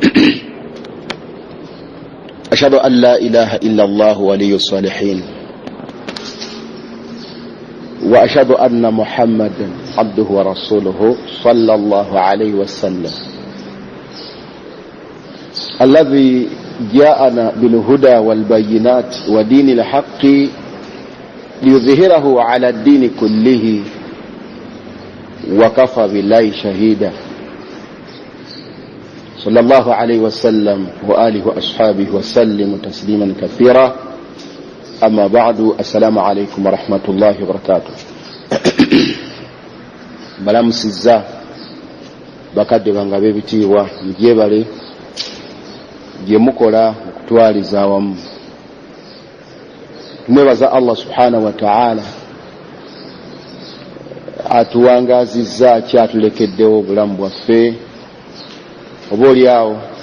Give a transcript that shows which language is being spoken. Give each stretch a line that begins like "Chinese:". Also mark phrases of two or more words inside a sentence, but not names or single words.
Arabic: أشهد أن لا إله إلا الله ولي الصالحين وأشهد أن محمدا عبده ورسوله صلى الله عليه وسلم الذي جاءنا بالهدى والبينات ودين الحق ليظهره على الدين كله وكفى بالله شهيدا صلى الله عليه وسلم وآله وأصحابه وسلم تسليما كثيرا أما بعد السلام عليكم ورحمة الله وبركاته
Ganda: balamusizza bakadde bange ab'ebitiibwa mugyebale gye mukola okutwaliza awamu tumwebaza Allah
Arabic: سبحانه وتعالى
Ganda: atuwangazizza kyatulekeddewo obulamu bwaffe oba oliawo